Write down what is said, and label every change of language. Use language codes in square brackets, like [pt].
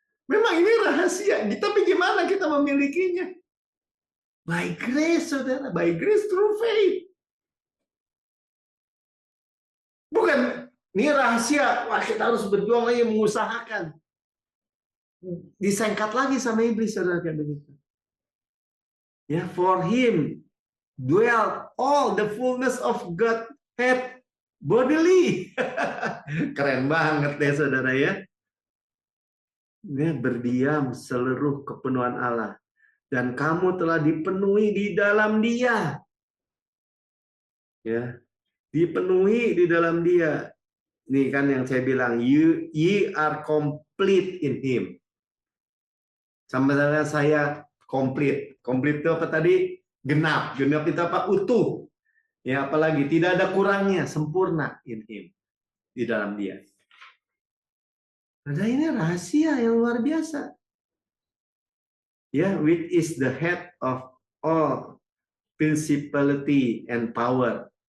[id] Memang ini rahasia, tapi gimana kita memilikinya? [en] By grace, saudara. By grace through faith. [id] Bukan, ini rahasia. Wah, kita harus berjuang lagi, mengusahakan. Disengkat lagi sama iblis, saudara, kayak begitu. [en] Ya, for him dwell all the fullness of Godhead bodily. [id] Keren banget deh, saudara ya. Dia berdiam seluruh kepenuhan Allah. Dan kamu telah dipenuhi di dalam Dia. Ya, dipenuhi di dalam Dia. Ini kan yang saya bilang, [en] ye are complete in Him. [id] Sama saya komplit. Komplit itu apa tadi? Genap. Genap itu apa? Utuh. Ya, apalagi tidak ada kurangnya, sempurna in Him, di dalam Dia. Nah, ini rahasia yang luar biasa. [en] Ya, which is the head of all principality and power.